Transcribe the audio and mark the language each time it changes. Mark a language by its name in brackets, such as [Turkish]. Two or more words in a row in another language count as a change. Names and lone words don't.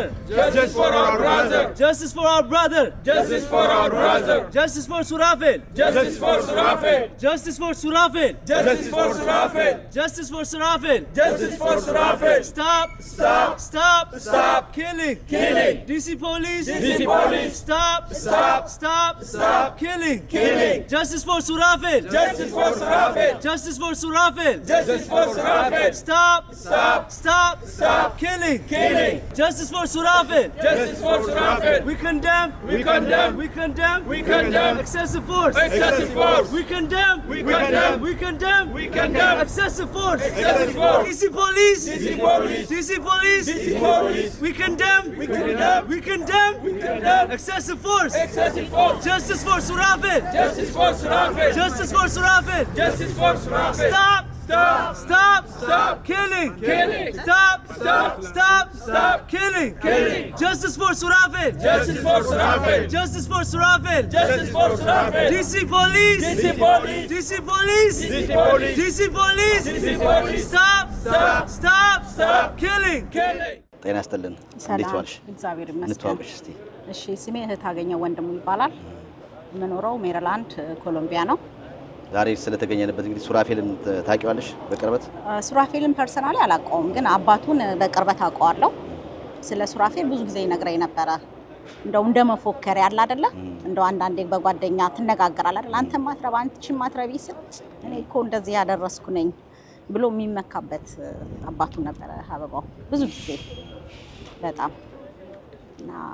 [English] Justice for our brother. Justice for our brother. Justice for our brother. Justice for Surafel. Justice for Surafel. Justice for Surafel. Justice for Surafel. Justice for Surafel. Justice for Surafel. Stop. Stop. Stop. Stop. Killing. Killing. DC police. DC police. Stop. Stop. Stop. Stop. Killing. Killing. Justice for Surafel. Justice for Surafel. Justice for Surafel. Justice for Surafel. Stop. Stop. Stop. Stop. Killing. Killing. Justice for Surafel. Justice for Surafel. We condemn. We condemn. We condemn. We condemn. Excessive force. Excessive force. We condemn. We condemn. We condemn. We condemn. Excessive force. Excessive force. DC police. DC police. DC police. DC police. We condemn. We condemn. We condemn. We condemn. Excessive force. Excessive force. Justice for Surafel. Justice for Surafel. Justice for Surafel. Justice for Surafel. Stop. Stop! Stop! Stop! Killing! Killing! Stop! Stop! Stop! Stop! Killing! Killing! Justice for Surafel! Justice for Surafel! Justice for Surafel! Justice for Surafel! DC police! DC police! DC police! DC police! DC police! DC police! Stop! Stop! Stop! Stop! Killing! Killing! [Amharic] ጤና ይስጥልን እንዴት ዋልሽ እግዚአብሔር ይመስገን እንተዋወቅሽ እስቲ እሺ ስሜ እህታገኘው ወንድሙ ይባላል የምኖረው ሜሪላንድ ኮሎምቢያ ነው ዛሬ ስለተገኘንበት እንግዲህ ሱራፌልን ታውቂዋለሽ በቅርበት ሱራፌልን ፐርሰናሊ አላውቀውም ግን አባቱን በቅርበት አውቀዋለሁ ስለ ሱራፌል ብዙ ጊዜ ይነግረኝ ነበር እንደው እንደመፎከር ያለ አይደለ እንደው አንዳንዴ በጓደኛ ትነጋገራለህ አይደል አንተ ማትረባ አንቺ ማትረቢ ስል እኔ እኮ እንደዚህ ያደረስኩ ነኝ ብሎ የሚመካበት አባቱ ነበር አበባው ብዙ ጊዜ በጣም እና